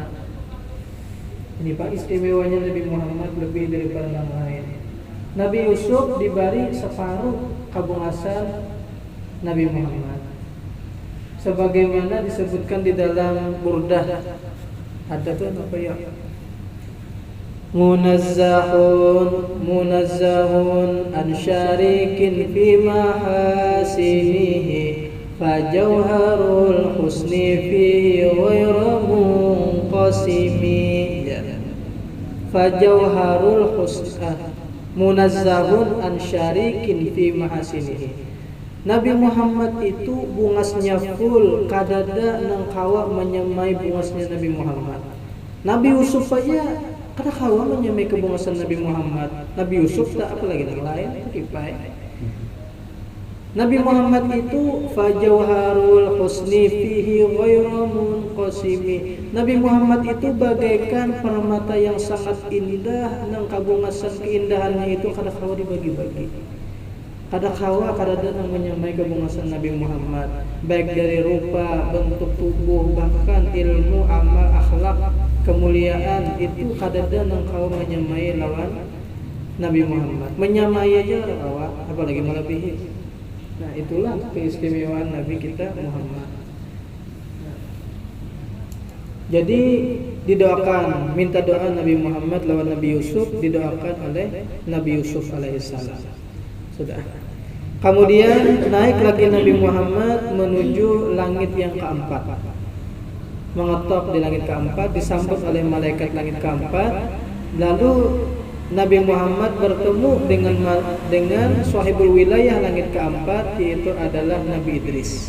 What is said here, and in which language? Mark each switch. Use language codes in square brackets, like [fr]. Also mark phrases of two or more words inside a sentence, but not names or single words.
[bjn] Ini Pak istimewanya Nabi Muhammad lebih daripada yang lain. Nabi Yusuf diberi separuh kabungasan Nabi Muhammad, sebagaimana disebutkan di dalam Burdah. Ada tuh apa ya? [ar] منزه عن شريك في محاسنه فجوهر الحسن فيه غير منقسم. فجوهر الحسن منزه عن شريك في محاسنه. [bjn] Nabi Muhammad itu bungasnya full, kadada nang kawa menyamai bungasnya Nabi Muhammad. Nabi Yusuf aja kada kawa menyamai kebungasan Nabi Muhammad. Nabi Yusuf tak apa lagi yang lain ripai. Nabi Muhammad itu [ar] فجوهر الحسن فيه غير منقسم. [bjn] Nabi Muhammad itu bagaikan permata yang sangat indah nang kabungasan keindahannya itu kada kawa dibagi-bagi. Kada kawa kada datang menyamai kebungasan Nabi Muhammad, baik dari rupa, bentuk tubuh, bahkan ilmu, amal, akhlak, kemuliaan itu kada datang kawa menyamai lawan Nabi Muhammad. Menyamai aja kawa, apalagi melebihi. Nah, itulah keistimewaan Nabi kita Muhammad. Jadi didoakan, minta doa Nabi Muhammad lawan Nabi Yusuf, didoakan oleh Nabi Yusuf alaihissalam. Sudah. Kemudian naik lagi Nabi Muhammad menuju langit yang keempat. Mengetok di langit keempat, disambut oleh malaikat langit keempat. Lalu Nabi Muhammad bertemu dengan sahibul wilayah langit keempat, yaitu adalah Nabi Idris.